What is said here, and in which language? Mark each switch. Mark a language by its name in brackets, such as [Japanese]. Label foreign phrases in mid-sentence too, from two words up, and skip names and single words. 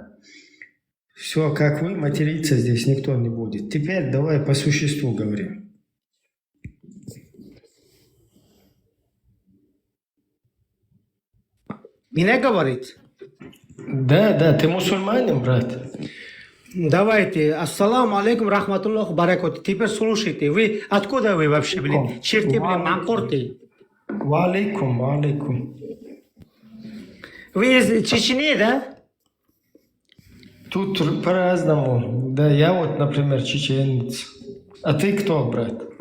[Russian] Все, как вы, материться здесь никто не будет. Теперь давай по существу говорим. Меня говорит? Да, ты мусульманин, брат. Давайте. [Arabic] السلام عليكم، رحمة الله بركاته. [Russian] Теперь слушайте. Вы откуда вы вообще, блин? Черти, блин, мангурты. Валейкум. Вы из Чечни, да? Тут по-разному. Да, я вот, например, чеченец. А ты кто, брат?